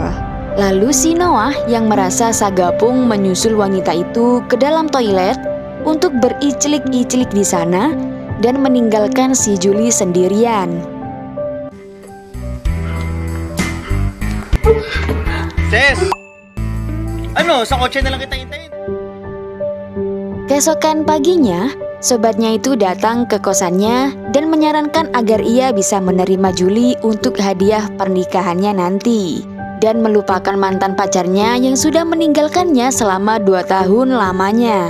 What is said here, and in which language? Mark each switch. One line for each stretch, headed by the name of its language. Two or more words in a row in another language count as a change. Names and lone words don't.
Indonesian: Lalu si Noah yang merasa sagapung menyusul wanita itu ke dalam toilet untuk bericlik-iclik di sana dan meninggalkan si Julie sendirian.
Filipino: Ses! Ano, sa kotse na lang kita hintayin.
Indonesian: Keesokan paginya, sobatnya itu datang ke kosannya dan menyarankan agar ia bisa menerima Julie untuk hadiah pernikahannya nanti dan melupakan mantan pacarnya yang sudah meninggalkannya selama 2 tahun lamanya.